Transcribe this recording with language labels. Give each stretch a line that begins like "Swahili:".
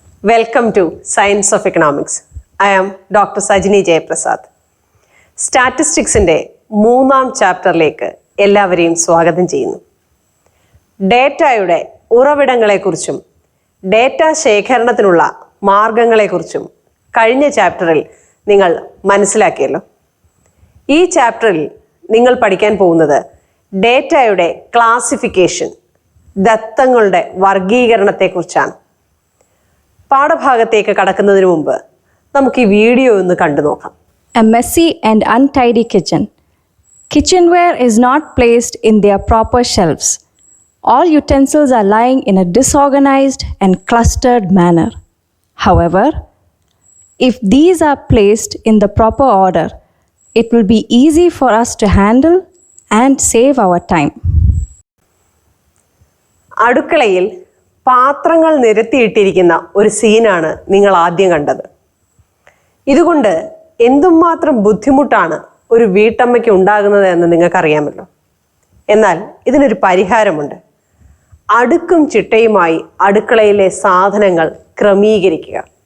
English: Welcome to Science of Economics. I am Dr.Sajani Jayaprasad.
Malayalam: സ്റ്റാറ്റിസ്റ്റിക്സിൻ്റെ 3-ാം ചാപ്റ്ററിലേക്ക് എല്ലാവരെയും സ്വാഗതം ചെയ്യുന്നു. ഡേറ്റയുടെ ഉറവിടങ്ങളെക്കുറിച്ചും ഡേറ്റ ശേഖരണത്തിനുള്ള മാർഗങ്ങളെക്കുറിച്ചും കഴിഞ്ഞ ചാപ്റ്ററിൽ നിങ്ങൾ മനസ്സിലാക്കിയല്ലോ. ഈ ചാപ്റ്ററിൽ നിങ്ങൾ പഠിക്കാൻ പോകുന്നത് ഡേറ്റയുടെ ക്ലാസിഫിക്കേഷൻ, ദത്തങ്ങളുടെ വർഗീകരണത്തെക്കുറിച്ചാണ്. പാഠഭാഗത്തേക്ക് കടക്കുന്നതിന് മുമ്പ് നമുക്ക് ഈ വീഡിയോ ഒന്ന് കണ്ടു നോക്കാം.
English: A messy and untidy kitchen. Kitchenware is not placed in their proper shelves. All utensils are lying in a disorganized and clustered manner. However, if these are placed in the proper order, it will be easy for us to handle and save our time.
Malayalam: അടുക്കളയിൽ പാത്രങ്ങൾ നിരത്തിയിട്ടിരിക്കുന്ന ഒരു സീനാണ് നിങ്ങൾ ആദ്യം കണ്ടത്. ഇതുകൊണ്ട് എന്തുമാത്രം ബുദ്ധിമുട്ടാണ് ഒരു വീട്ടമ്മയ്ക്ക് ഉണ്ടാകുന്നത് എന്ന് നിങ്ങൾക്കറിയാമല്ലോ. എന്നാൽ ഇതിനൊരു പരിഹാരമുണ്ട്. അടുക്കും ചിട്ടയുമായി അടുക്കളയിലെ സാധനങ്ങൾ ക്രമീകരിക്കുക.